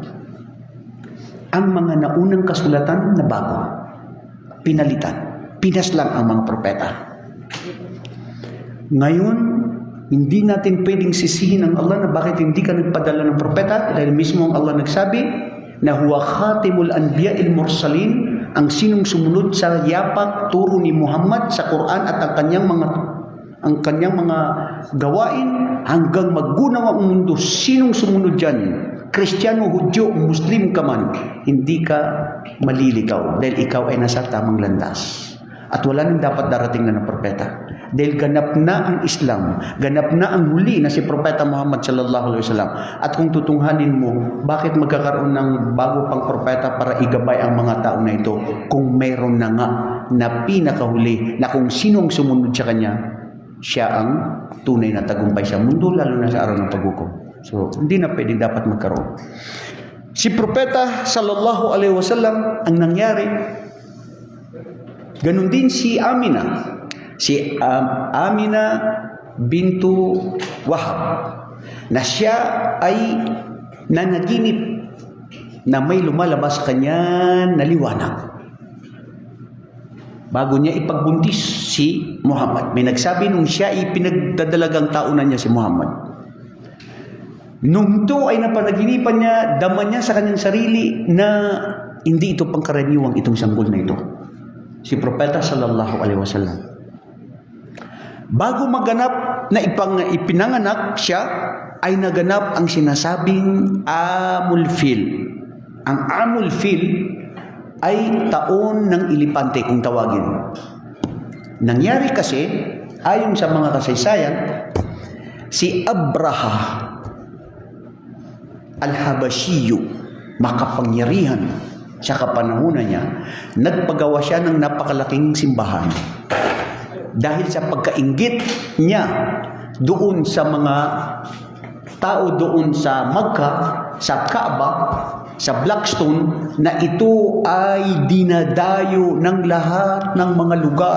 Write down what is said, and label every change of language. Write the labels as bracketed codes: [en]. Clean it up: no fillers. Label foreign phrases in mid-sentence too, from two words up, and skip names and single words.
[tl] Ang mga naunang kasulatan na bago, pinalitan, pinaslang ang mga propeta. Ngayon, hindi natin pwedeng sisihin ang Allah na bakit hindi ka nagpadala ng propeta, dahil mismo ang Allah nagsabi na [ar] هو خاتم الأنبياء المرسلين, [tl] ang sinong sumunod sa yapak turo ni Muhammad sa Quran at ang kanyang mga gawain hanggang maggunaw ang mundo. Sinong sumunod dyan? Kristiyano, Hudyo, Muslim ka man, hindi ka malilikaw dahil ikaw ay nasa tamang landas. At wala nang dapat darating na ng propeta. Dahil ganap na ang Islam, ganap na ang huli na si Propeta Muhammad [ar] صلى الله عليه وسلم. [tl] At kung tutunghanin mo, bakit magkakaroon ng bago pang propeta para igabay ang mga tao na ito kung mayroon na nga na pinakahuli na kung sino ang sumunod sa kanya, siya ang tunay na tagumpay sa mundo, lalo na sa araw ng paghukom. So, hindi na pwedeng dapat magkaroon. Si Propeta [ar] صلى الله عليه وسلم, [tl] ang nangyari, ganun din si Amina. Si Amina bintu Wahab, na siya ay nanaginip na may lumalabas kanya na liwanag. Bago niya ipagbuntis si Muhammad, may nagsabi nung siya ay pinagdadalagang taon na niya si Muhammad. Nung ito ay napanaginipan niya, daman niya sa kanyang sarili na hindi ito pangkaraniwang itong sanggol na ito. Si Propeta [ar] صلى الله عليه وسلم. [tl] Bago maganap na ipinanganak siya, ay naganap ang sinasabing [ar] عام الفيل. [tl] Ang [ar] عام الفيل [tl] ay taon ng ilipante kung tawagin. Nangyari kasi, ayon sa mga kasaysayan, si Abraha al-Habashiyo, makapangyarihan sa kapanahunan niya, nagpagawa siya ng napakalaking simbahan. Dahil sa pagkainggit niya doon sa mga tao doon sa Makkah, sa Kaaba, sa Blackstone, na ito ay dinadayo ng lahat ng mga lugar.